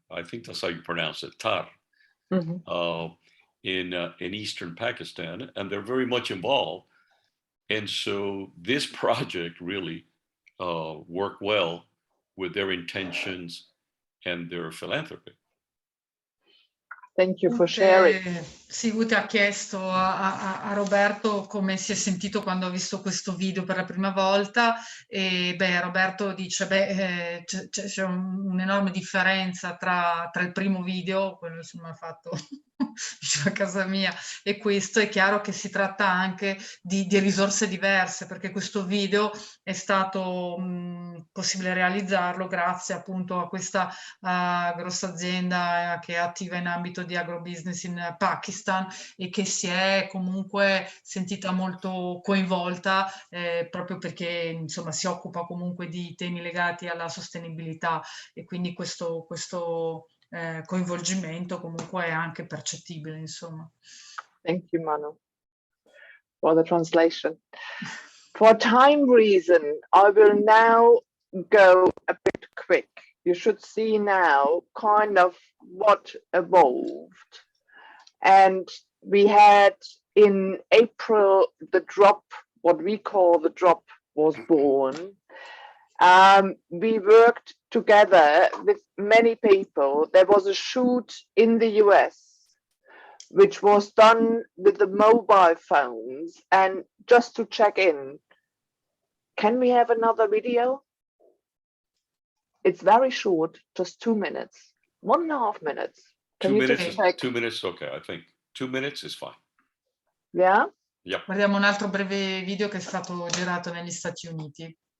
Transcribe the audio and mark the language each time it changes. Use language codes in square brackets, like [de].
[en] I think that's how you pronounce it, Thar, in eastern Pakistan, and they're very much involved. And so this project really worked well with their intentions and their philanthropy. Thank you for sharing. [it] Sì, Ute ha chiesto a Roberto come si è sentito quando ha visto questo video per la prima volta e Roberto dice c'è un'enorme differenza tra il primo video, quello insomma fatto vicino a casa mia, e questo. È chiaro che si tratta anche di risorse diverse, perché questo video è stato possibile realizzarlo grazie appunto a questa grossa azienda che è attiva in ambito di agrobusiness in Pakistan e che si è comunque sentita molto coinvolta proprio perché insomma si occupa comunque di temi legati alla sostenibilità e quindi questo coinvolgimento comunque è anche percettibile, insomma. [en] Thank you, Manu, for the translation. For time reason, I will now go a bit quick. You should see now kind of what evolved. And we had in April, the drop, what we call the drop, was born. We worked together with many people. There was a shoot in the US, which was done with the mobile phones. And just to check in, can we have another video? It's very short, just 2 minutes, 1.5 minutes. Can 2 you minutes, just check? 2 minutes, okay, I think 2 minutes is fine. Yeah? Yep. [it] Guardiamo un altro breve video che è stato girato negli Stati Uniti.